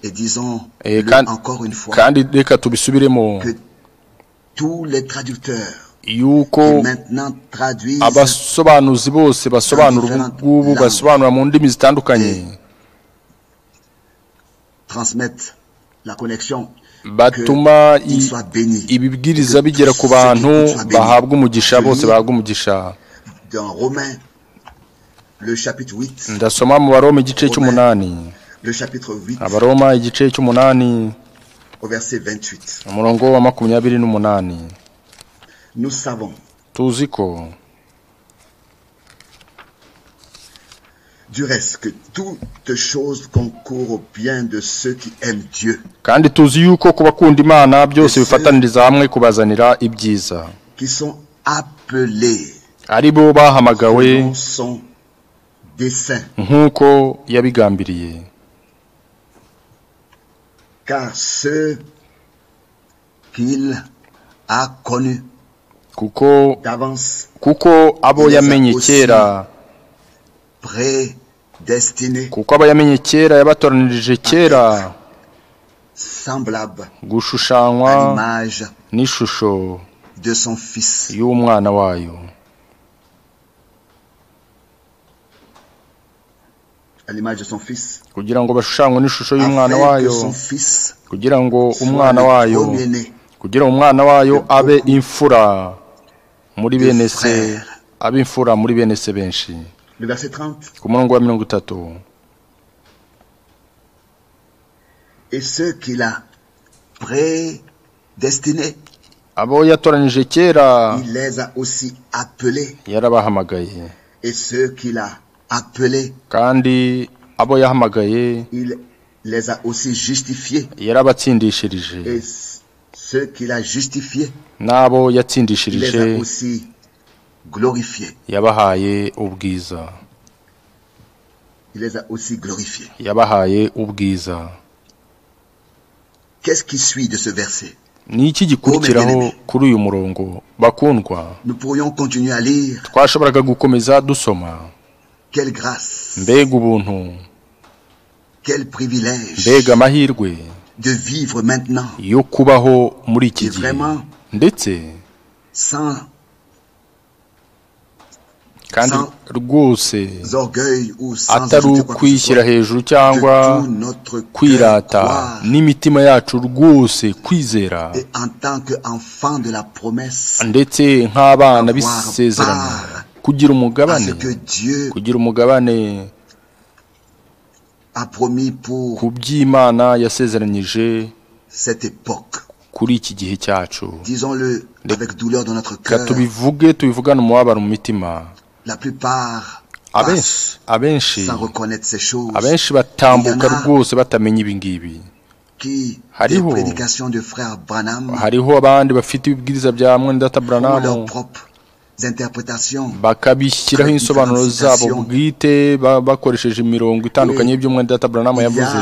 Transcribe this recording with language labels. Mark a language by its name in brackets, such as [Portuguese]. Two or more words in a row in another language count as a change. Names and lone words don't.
[Kinyarwanda] Kandi reka tubisubiremo yuko abasobanuzi bose basobanura ubu basobanura mu ndimi zitandukanye, batuma ibibwiriza bigera ku bantu bahabwa umugisha, bose bahabwa umugisha. Ndasoma mu Baroma igice cy'umunani, Abaroma igice cy'umunani umurongo wa 28. Tuzi ko [French] du reste que toutes choses concourent au bien de ceux qui aiment Dieu. [Kinyarwanda] Kandi tuzi yuko kubakunda Imana byose bifataniriza hamwe kubazanira ibyiza, [French] qui sont appelés, [Kinyarwanda] aribo bahamagawe nk'uko yabigambiriye. [French] Car ceux qu'il a connus d'avance, [Kinyarwanda] kuko abo yamenye kera, kuko abo yamenye kera yabatoranirije kera gushushanywa n'ishusho y'umwana wayo, kugira ngo bashushanywe n'ishusho y'umwana wayo, kugira ngo umwana wayo abe imfura muri bene se, abe imfura muri bene se benshi. Ku murongo wa 30, [French] et ceux qu'il a prédestinés, [Kinyarwanda] abo yatoranije kera, [French] il les a aussi appelés, [Kinyarwanda] yarabahamagaye. [French] Et ceux qu'il a appelés, [Kinyarwanda] kandi abo yahamagaye, [French] il les a aussi justifiés. [Kinyarwanda] Yarabatsindishirije. [French] Et ceux qu'il a justifiés, [Kinyarwanda] nabo [French] il les [Kinyarwanda] yatsindishirije, [French] a aussi glorifiés. [Kinyarwanda] yabahaye ubwiza. [French] Il les a aussi glorifiés. [Kinyarwanda] Yabahaye ubwiza. [French] Qu'est-ce qui suit de ce verset? [Kinyarwanda] Ni iki gikurikiraho kuri uyu murongo bakundwa? [French] Nous pourrions continuer à lire. [Kinyarwanda] Twashoboraga gukomeza dusoma. [French] Quelle grâce, [Kinyarwanda] mbega ubuntu, [French] quel privilège [Kinyarwanda] mbega amahirwe [French] de vivre maintenant [Kinyarwanda] yo kubaho muri iki gihe, ndetse kandi rwose atari ukwishyira hejuru cyangwa kwirata, n'imitima yacu rwose kwizera, ndetse nk'abana b'isezerano kugira umugabane ku by'Imana yasezeranyije kuri iki gihe cyacu. [French] Disons-le avec douleur dans notre cœur. [Kinyarwanda] Tubivugane umubabaro mu mitima. [French] La plupart [Kinyarwanda] abenshi [French] sans reconnaître ces choses. [Kinyarwanda] Abenshi batambuka rwose batamenya ibi ngibi. Hariho abandi bafite ibibwiriza bya Mwendata Branham bakabishyiraho insobanuro zabo bwite bakoresheje imirongo itandukanye y'ibyo Mwendata Branham yavuze.